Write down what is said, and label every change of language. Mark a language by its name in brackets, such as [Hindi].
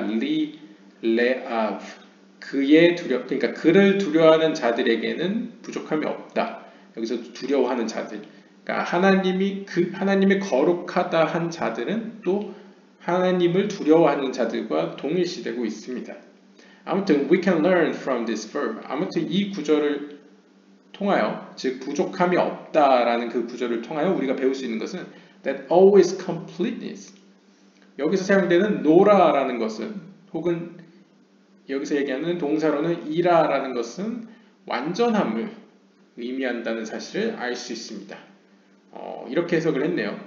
[Korean] 리 레아브 그의 그러니까 그를 두려워하는 자들에게는 부족함이 없다. 여기서 두려워하는 자들. 그러니까 하나님이 거룩하다 한 자들은 또 하나님을 두려워하는 자들과 동일시되고 있습니다. [English] 아무튼 we can learn from this verb. [Korean] 아무튼 이 구절을 통하여 즉 부족함이 없다라는 그 구절을 통하여 우리가 배울 수 있는 것은 [English] that always completeness. [Korean] 여기서 사용되는 노라라는 것은 혹은 여기서 얘기하는 동사로는 이라라는 것은 완전함을 의미한다는 사실을 알 수 있습니다. 이렇게 해석을 했네요.